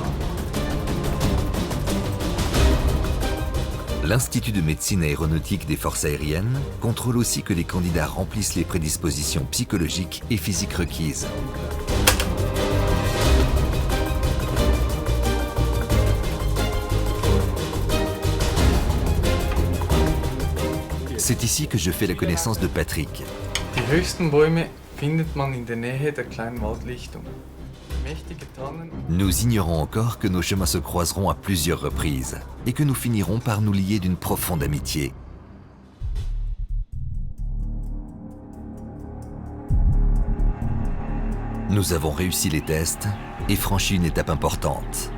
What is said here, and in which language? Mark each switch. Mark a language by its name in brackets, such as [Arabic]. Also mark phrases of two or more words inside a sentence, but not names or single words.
[French] L'Institut de médecine aéronautique des forces aériennes contrôle aussi que les candidats remplissent les prédispositions psychologiques et physiques requises. C'est ici que je fais la connaissance de Patrick. [German] Die höchsten Bäume findet man in der Nähe der kleinen Waldlichtung. Mächtige Tannen. [French] Nous ignorons encore que nos chemins se croiseront à plusieurs reprises et que nous finirons par nous lier d'une profonde amitié. Nous avons réussi les tests et franchi une étape importante.